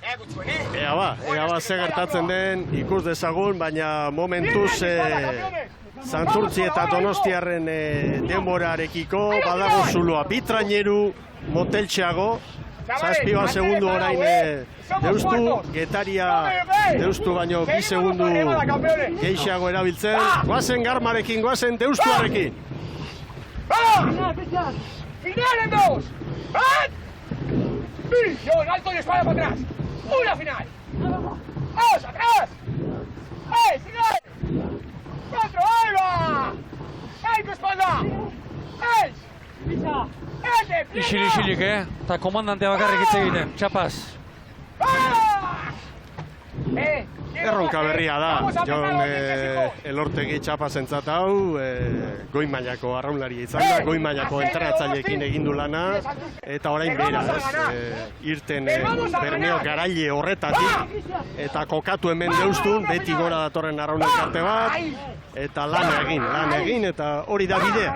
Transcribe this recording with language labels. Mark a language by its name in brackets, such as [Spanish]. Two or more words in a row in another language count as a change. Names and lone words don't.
[Basque] Ea ba, ze gertatzen den ikus dezagun, baina momentuz Santurtzi eta Donostiarren denborarekiko, badago zuloa bi traineru moteltxeago, 7 segundu orain Deustu, Getaria Deustu baino 2 segundu gehiago erabiltzen, goazen Garmarekin, goazen Deustuarekin. [Spanish] ¡Final en 2! ¡John, alto y espalda para atrás! ¡Una final! ¡Vamos, atrás! ¡Sigue! ¡4, ahí va! ¡Ahí tu espalda! [Basque] Isilik, eta komandantea bakarrik hitz egiten, txapaz. Erronka berria da, Jon Elortegi txapazentzat hau, goi mailako arraunlaria izan da, goi mailako entrenatzaileekin egin du lana, eta orain bera, irten Bermeo garaile horretatik, eta kokatu hemen Deustun, beti gora datorren arraunelkarte bat, eta lan egin, eta hori da bidea.